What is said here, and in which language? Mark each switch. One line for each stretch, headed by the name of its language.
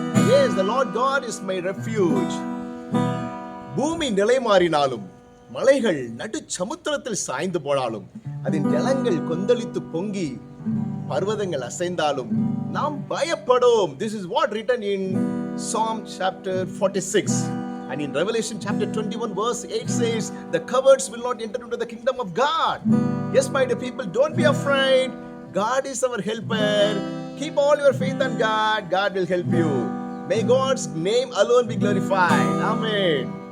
English: Yes, the Lord God is my refuge.
Tamil: பூமி நிலை மாறினாலும் மலைகள் நடு சமுத்திரத்தில் சாய்ந்து போனாலும் அதன் ஜலங்கள் கொந்தளித்து பொங்கி பர்வதங்கள் அசைந்தாலும் நாம் பயப்படோம்.
English: This is what written in Psalm chapter 46. And in Revelation chapter 21 verse 8 says, the cowards will not enter into the kingdom of God. Yes, my dear people, don't be afraid. God is our helper. Keep all your faith on God. God will help you. May God's name alone be glorified. Amen.